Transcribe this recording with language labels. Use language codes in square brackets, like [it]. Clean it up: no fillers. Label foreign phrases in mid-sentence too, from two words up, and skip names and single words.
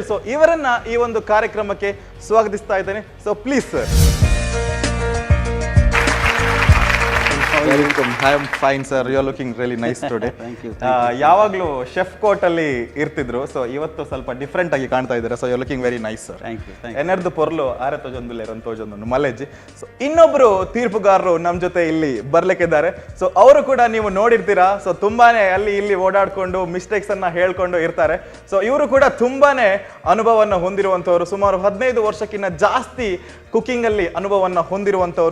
[kn] ಸೊ ಇವರನ್ನ ಈ ಒಂದು ಕಾರ್ಯಕ್ರಮಕ್ಕೆ ಸ್ವಾಗತಿಸ್ತಾ ಇದ್ದೇನೆ. [en] So please sir. Welcome. I am fine sir, you are looking really nice today. [kn] ಯಾವಾಗಲೂ [en] chef coat [kn] ಅಲ್ಲಿ ಇರ್ತಿದ್ರು, ಸೊ ಇವತ್ತು ಸ್ವಲ್ಪ ಡಿಫ್ರೆಂಟ್ ಆಗಿ ಕಾಣ್ತಾ ಇದ್ದಾರೆ. [en] So you are looking very nice sir. [tcy] ಎನರ್ದು ಪೊರ್ಲು ಆರೆ ತೋಜೊಂದುಲ್ಲೆ ರಂತೋಜೊಂದು ಮಲೆಜ್ಜಿ. [kn] ಸೊ ಇನ್ನೊಬ್ರು ತೀರ್ಪುಗಾರರು ನಮ್ಮ ಜೊತೆ ಇಲ್ಲಿ ಬರ್ಲಿಕ್ಕಿದ್ದಾರೆ. ಸೊ ಅವರು ಕೂಡ ನೀವು ನೋಡಿರ್ತೀರಾ. ಸೊ ತುಂಬಾನೇ ಅಲ್ಲಿ ಇಲ್ಲಿ ಓಡಾಡ್ಕೊಂಡು ಮಿಸ್ಟೇಕ್ಸ್ ಅನ್ನ ಹೇಳ್ಕೊಂಡು ಇರ್ತಾರೆ. ಸೊ ಇವರು ಕೂಡ ತುಂಬಾನೇ ಅನುಭವವನ್ನು ಹೊಂದಿರುವಂತವರು. ಸುಮಾರು 15 ವರ್ಷಕ್ಕಿಂತ ಜಾಸ್ತಿ ಕುಕಿಂಗ್ ಅಲ್ಲಿ ಅನುಭವವನ್ನು ಹೊಂದಿರುವಂತವರು.